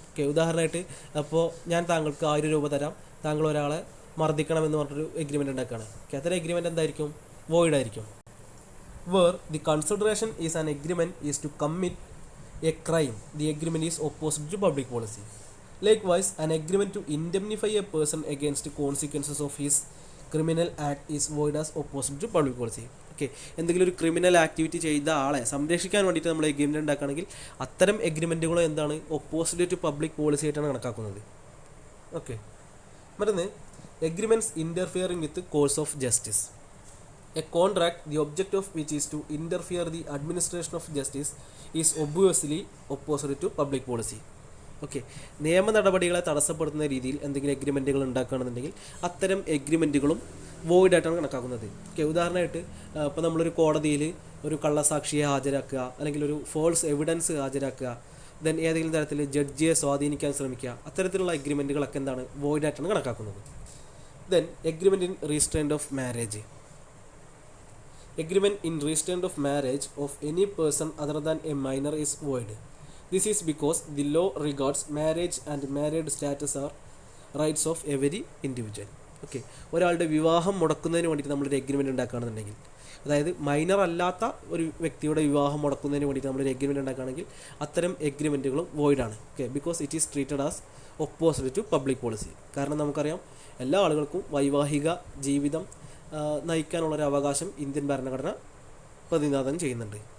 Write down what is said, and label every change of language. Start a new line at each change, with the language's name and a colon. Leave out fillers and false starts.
Malayalam: Okay, ഉദാഹരണമായിട്ട് അപ്പോൾ ഞാൻ താങ്കൾക്ക് 1000 രൂപ തരാം, താങ്കൾ ഒരാളെ മർദ്ദിക്കണമെന്ന് പറഞ്ഞൊരു എഗ്രിമെൻറ്റ് ഉണ്ടാക്കുകയാണ്. ഓക്കെ, അത്തരം എഗ്രിമെൻറ്റ് എന്തായിരിക്കും, വോയിഡ് ആയിരിക്കും.
English: Where the consideration is an agreement is to commit a crime, the agreement is opposite to public policy. Likewise, an agreement to indemnify a person against consequences of his criminal act is void as opposite to public policy.
Malayalam: Okay, എന്തെങ്കിലും ഒരു criminal activity ചെയ്ത ആളെ സംരക്ഷിക്കാൻ വേണ്ടിയിട്ട് നമ്മൾ agreement ഉണ്ടാക്കുകയാണെങ്കിൽ അത്തരം എഗ്രിമെൻറ്റുകളും എന്താണ്,
English: opposite to public policy
Malayalam: ആയിട്ടാണ് കണക്കാക്കുന്നത്. ഓക്കെ, മറ്റൊന്ന്
English: Agreements interfering with course of justice. A contract the object of which is to interfere the administration of justice is obviously opposite to public policy.
Malayalam: Okay, നിയമ നടപടികളെ തടസ്സപ്പെടുത്തുന്ന രീതിയിൽ എന്തെങ്കിലും എഗ്രിമെൻറ്റുകൾ ഉണ്ടാക്കുകയാണെന്നുണ്ടെങ്കിൽ അത്തരം എഗ്രിമെൻറ്റുകളും വോയിഡ് ആയിട്ടാണ് കണക്കാക്കുന്നത്. ഓക്കെ, ഉദാഹരണമായിട്ട് ഇപ്പോൾ നമ്മളൊരു കോടതിയിൽ ഒരു കള്ളസാക്ഷിയെ ഹാജരാക്കുക, അല്ലെങ്കിൽ ഒരു ഫോൾസ് എവിഡൻസ് ഹാജരാക്കുക, ദെൻ ഏതെങ്കിലും തരത്തിൽ ജഡ്ജിയെ സ്വാധീനിക്കാൻ ശ്രമിക്കുക, അത്തരത്തിലുള്ള എഗ്രിമെൻറ്റുകളൊക്കെ എന്താണ് വോയിഡായിട്ടാണ് കണക്കാക്കുന്നത്.
English: Then agreement in restraint of marriage. Agreement in restraint of marriage of any person other than a minor is void. This is because the law regards marriage and married status are rights of every individual.
Malayalam: Okay, ഒരാളുടെ വിവാഹം മുടക്കുന്നതിന് വേണ്ടിയിട്ട് നമ്മളൊരു agreement ഉണ്ടാക്കുകയാണെന്നുണ്ടെങ്കിൽ, അതായത് minor അല്ലാത്ത ഒരു വ്യക്തിയുടെ വിവാഹം മുടക്കുന്നതിന് വേണ്ടിയിട്ട് നമ്മളൊരു എഗ്രിമെൻറ്റ് ഉണ്ടാക്കുകയാണെങ്കിൽ അത്തരം എഗ്രിമെൻറ്റുകളും വോയിഡാണ്.
English: Okay, because it is treated as opposite to public policy.
Malayalam: കാരണം നമുക്കറിയാം എല്ലാ ആളുകൾക്കും വൈവാഹിക ജീവിതം നയിക്കാനുള്ളൊരു അവകാശം ഇന്ത്യൻ ഭരണഘടന പ്രതിനിധാനം ചെയ്യുന്നുണ്ട്.